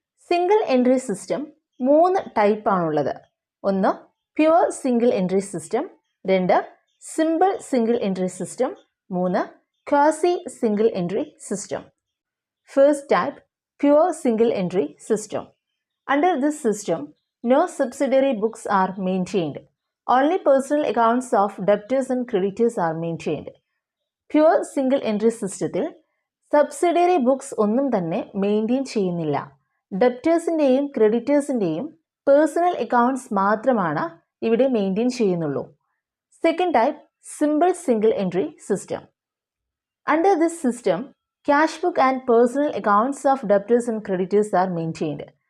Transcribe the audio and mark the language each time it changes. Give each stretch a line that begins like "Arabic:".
Malayalam: Single entry system 3 ടൈപ്പാണുള്ളത്. ഒന്ന് pure single entry system, 2 simple single entry system, 3 quasi single entry system.
English: First type, pure single entry system. Under this system, no subsidiary books are maintained. Only personal accounts of debtors and creditors are maintained.
Malayalam: Pure single entry സിസ്റ്റത്തിൽ subsidiary books ഒന്നും തന്നെ maintain ചെയ്യുന്നില്ല. ഡെപ്റ്റേഴ്സിൻ്റെയും ക്രെഡിറ്റേഴ്സിൻ്റെയും personal accounts മാത്രമാണ് ഇവിടെ maintain ചെയ്യുന്നുള്ളൂ.
English: Second type, simple single entry system. Under this system, cash book and personal accounts of debtors and creditors are maintained.